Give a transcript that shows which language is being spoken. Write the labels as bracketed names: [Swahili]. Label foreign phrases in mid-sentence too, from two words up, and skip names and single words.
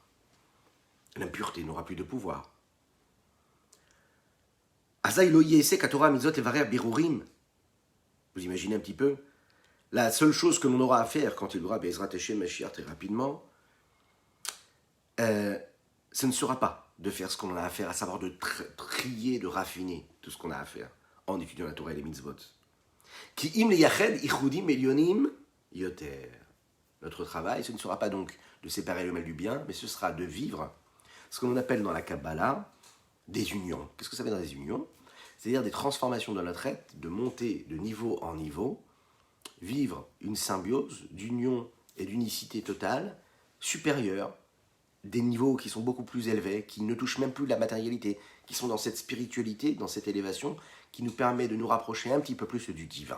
[French] L'impureté n'aura plus de pouvoir. Vous imaginez un petit peu? La seule chose que l'on aura à faire quand il y aura [Hebrew] בעזרת השם משיח [French] très rapidement, ce ne sera pas de faire ce qu'on a à faire, à savoir de trier, de raffiner tout ce qu'on a à faire en étudiant la Torah et les mitzvot. [Hebrew] כי אם לייחד יחודים עליונים יותר. [French] Notre travail, ce ne sera pas donc de séparer le mal du bien, mais ce sera de vivre ce que l'on appelle dans la Kabbalah des unions. Qu'est-ce que ça veut dire des unions? C'est-à-dire des transformations dans notre être, de monter de niveau en niveau, vivre une symbiose d'union et d'unicité totale supérieure, des niveaux qui sont beaucoup plus élevés, qui ne touchent même plus la matérialité, qui sont dans cette spiritualité, dans cette élévation, qui nous permet de nous rapprocher un petit peu plus du divin.